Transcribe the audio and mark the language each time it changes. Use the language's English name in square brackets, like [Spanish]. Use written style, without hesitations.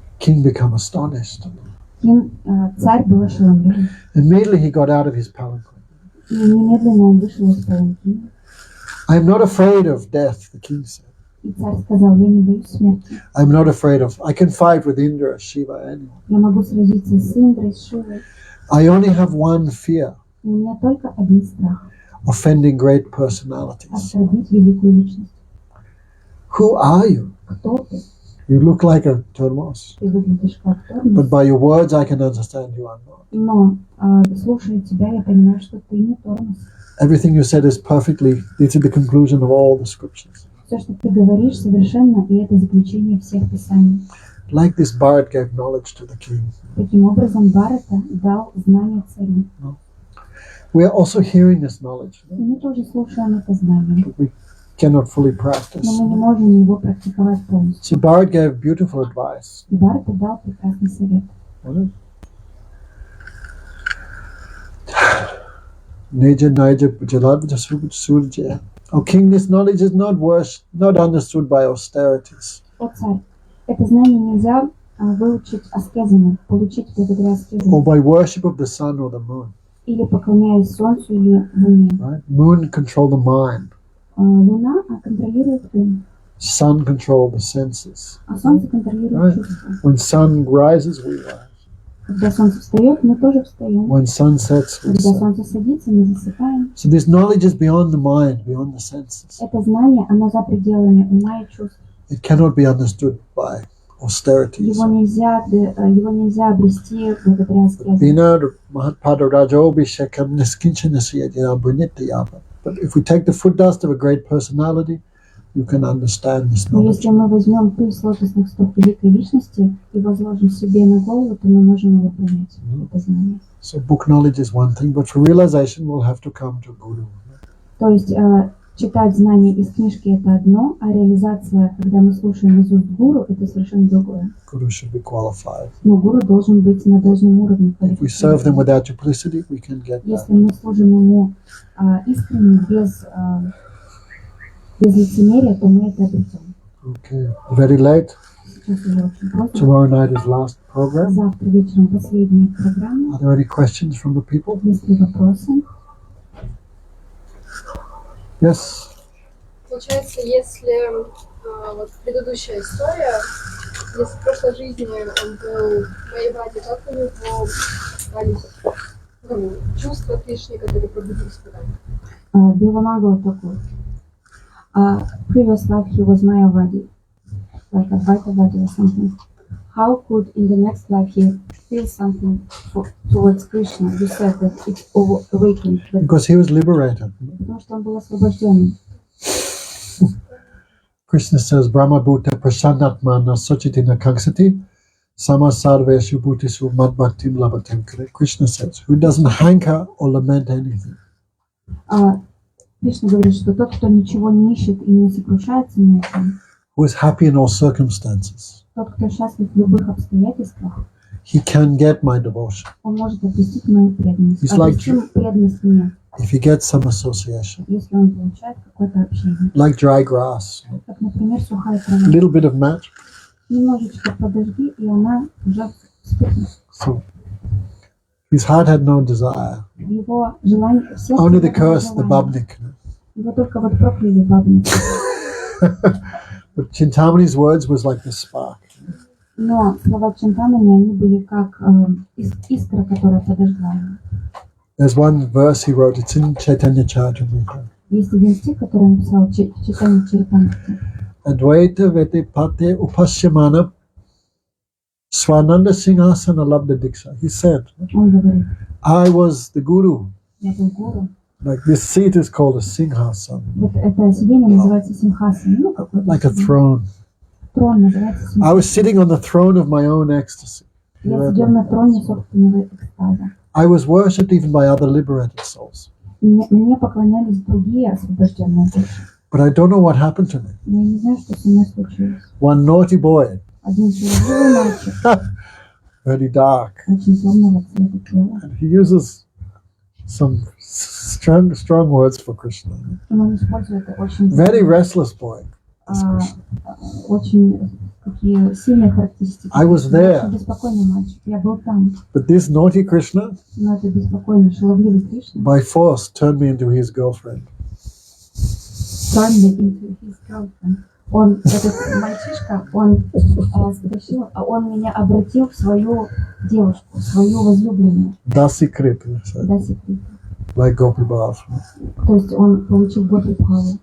[English] King became astonished. [Russian] Царь был ошеломлен. [English] Immediately he got out of his palanquin. [Russian] И немедленно он вышел из паланкина. [English] I am not afraid of death, the king said. [Russian] И царь сказал, я не боюсь смерти. [English] I'm not afraid of, I can fight with Indra, Shiva, anyone. [Russian] Я могу сразиться с Индрой, с Шивой. [English] I only have one fear, [Russian] У меня только один страх. [English] offending great personalities. [Russian] Оскорбить великую личность. [English] Who are you? [Russian] Кто ты? [English] You look like a Turnwas. [Russian] Ты выглядишь как [English] But [Russian] Тормоз. [English] by your words I can understand you are not. [Russian] Но, слушая тебя, я понимаю, что ты не Тормоз. [English] Everything you said is perfectly, this is the conclusion of all the scriptures. [Russian] Все, что ты говоришь, совершенно, и это заключение всех писаний. [English] Like this, Bharat gave knowledge to the king. [Russian] Таким образом, Бхарата дал знание царю. [English] We are also hearing this knowledge, [Russian] И мы тоже слушаем это знание, [English] but we cannot fully practice. [Russian] но мы не можем его практиковать полностью. [English] So Bharat gave beautiful advice. [Russian] И Бхарата дал прекрасный совет. [Sanskrit] Naja Naja Jaladvita Surja. [English] O king, this knowledge is not understood by austerities, [Russian] О царь, это знание нельзя выучить аскезами, получить благодаря [English] or [Russian] аскезам, [English] by worship of the sun or the moon. [Russian] или поклоняясь солнцу или луне. [English] Right? Moon control the mind, [Russian] Луна контролирует ум, [English] sun control the senses. [Russian] а солнце контролирует чувства. [English] When sun rises, we rise. [Russian] Когда солнце встает, мы тоже встаем. [English] When sun sets, we [Russian] Когда [English] set. [Russian] солнце садится, мы засыпаем. [English] So this knowledge is beyond the mind, beyond the senses. [Russian] Это знание, оно за пределами ума и чувств. [English] It cannot be understood by austerities. [Russian] Его нельзя обрести благодаря аскезам. [Sanskrit] Vina Mahatpada Rajobhishekam Niskinchanasyadina Brinityapa. [English] But if we take the foot dust of a great personality, you can understand this [Russian] Но [English] knowledge. [Russian] если мы возьмем пыль с лотосных стоп великой личности и возложим себе на голову, то мы можем его понять, это знание. [English] So book knowledge is one thing, but for realization we'll have to come to Guru. [Russian] То есть читать знания из книжки – это одно, а реализация, когда мы слушаем из уст гуру, это совершенно другое. [English] Guru should be qualified. [Russian] Но гуру должен быть на должном уровне [English] If we serve them [Russian] квалификации. [English] without duplicity, we can get that. [Russian] Если мы служим ему искренне, без лицемерия, то мы это обретем. [English] Okay. Very late. [Russian] Сейчас уже очень поздно. [English] Tomorrow night is last program. [Russian] Завтра вечером последняя программа. [English] Are there any questions from the people? [Russian] Есть ли вопросы? [English] Yes. [Russian] Получается, если вот предыдущая история, если в прошлой жизни он был воевать, как у него остались чувства Кришны, которые пробудились потом? [English] Bilamagala Thakur. Previous life he was Mayavadi, like a Vaitavadi or something. How could in the next life he feel something towards Krishna? You said that it's awakened. Because he was liberated. [Russian] Потому что он был освобожденный. [English] Krishna says, [Sanskrit] Brahma Bhuta Prasannatmana Sachitina Kangsati Sama Sarveshu Bhutisu Madbhaktim Labatem. [English] Krishna says, who doesn't hanker or lament anything. [Russian] Кришна говорит, что тот, кто ничего не ищет и не сокрушается ни о чем, [English] who is happy in all circumstances, [Russian] тот, кто счастлив в любых обстоятельствах, [English] he can get my devotion. [Russian] он может обрести мою преданность. [English] He's like- [Russian] Обрести преданность мне, [English] If he gets some association, [Russian] если он получает какое-то общение. [English] like dry grass, [Russian] Как, например, сухая [English] a [Russian] трава. [English] little bit of match. [Russian] Немножечко подожди, и она уже вспыхнет. [English] So his heart had no desire. [Russian] Его желание, в сердце [English] Only the [Russian] не было [English] curse, the [Russian] желания. babnik. Его только вот прокляли бабники. [English] But Chintamani's words was like the spark. [Russian] Но слова Чинтамани, они были как искра, которая подожгла его. [English] There's one verse he wrote, it's in Chaitanya Charitamrita. [Russian] Есть один стих, который он написал в читании Чаритамрити. [Sanskrit] Advaita Vete Pate Upashyamana Swananda Singhasana Labda Diksha. [English] He said, [Russian] Он говорит, [English] I was the guru. [Russian] я был гуру. [English] Like this seat is called a Singhasana, [Russian] Вот это сиденье называется симхасана. Ну, какой-то [English] like a throne. [Russian] трон называется [English] I [Russian] симхасана. [English] was sitting on the throne of my own ecstasy. [Russian] Я сидел на троне собственного экстаза. [English] I was worshipped even by other liberated souls. [Russian] Мне поклонялись другие освобожденные души. [English] But I don't know what happened to me. [Russian] Но я не знаю, что со мной случилось. [English] One naughty boy, [Russian] Один шелудивый мальчик, [English] very dark, [Russian] очень темного цвета тела. [English] and he uses some strong words for Krishna. [Russian] Он использует очень, [English] Very restless boy. is [Russian] а, [English] Krishna. [Russian] очень такие сильные характеристики. [English] I was there. [Russian] Очень беспокойный мальчик. Я был там. [English] But this naughty Krishna, [Russian] Но это беспокойный, шаловливый Кришна [English] by force, turned me into his girlfriend. turned me into his girlfriend. [Russian] Он, этот мальчишка, он совершил, он меня обратил в свою девушку, свою возлюбленную. [English] Dasi Krip, he said, [Russian] Даси Крипа. [English] like Gopi Bhav. [Russian] То есть он получил Гопи Бхаву.